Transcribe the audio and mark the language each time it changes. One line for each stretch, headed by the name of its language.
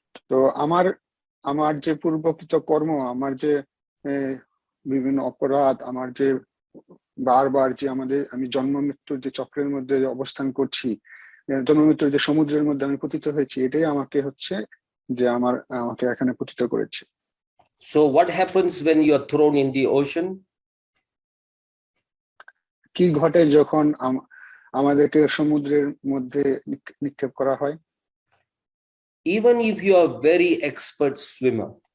Bangla: তো আমার যে পূর্বকৃত কর্ম, আমার যে বিভিন্ন অপরাধ, আমার যে বারবার যে আমি জন্ম মৃত্যুর যে চক্রের মধ্যে অবস্থান করছি, জন্ম মৃত্যুর যে সমুদ্রের মধ্যে আমি পতিত হয়েছি, এটাই আমাকে হচ্ছে যে আমাকে এখানে পতিত করেছে।
English: So what happens when you are thrown in the ocean?
Bangla: কি ঘটে যখন আমাদেরকে সমুদ্রের মধ্যে নিক্ষেপ করা হয়?
English: Even if you are very expert swimmer,